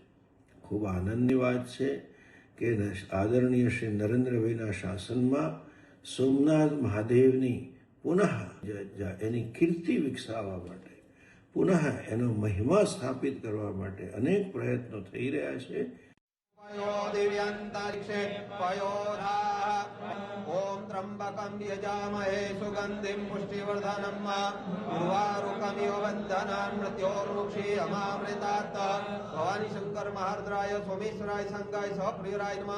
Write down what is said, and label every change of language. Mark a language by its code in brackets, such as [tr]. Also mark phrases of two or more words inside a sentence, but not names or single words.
[gu] ખૂબ આનંદની વાત છે કે આદરણીય શ્રી નરેન્દ્રભાઈના શાસનમાં સોમનાથ મહાદેવની પુનઃ એની કીર્તિ વિકસાવવા માટે, પુનઃ એનો મહિમા સ્થાપિત કરવા માટે અનેક પ્રયત્નો થઈ રહ્યા છે। [sa] ओम त्र्यंबकं यजामहे सुगंधिं पुष्टिवर्धनम् उर्वारुकमिव बन्धनान् मृत्योर्मुक्षीयमामृतात्। भवानी शंकर महारुद्राय सोमेश्वराय संगाय सप्रियराय नमः।